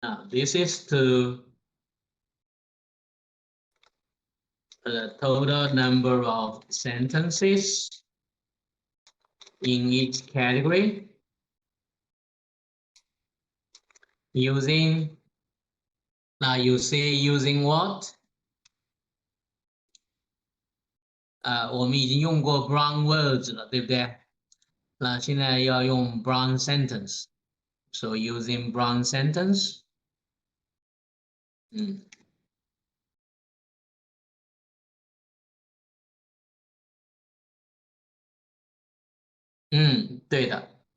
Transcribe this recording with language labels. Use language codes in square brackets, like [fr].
[en] ？This is to the total number of sentences in each category using, now you say using what? [zh] 我们已经用过 brown words 了，对不对？那现在要用 brown sentence， [en] so using brown sentence， [zh] 对的。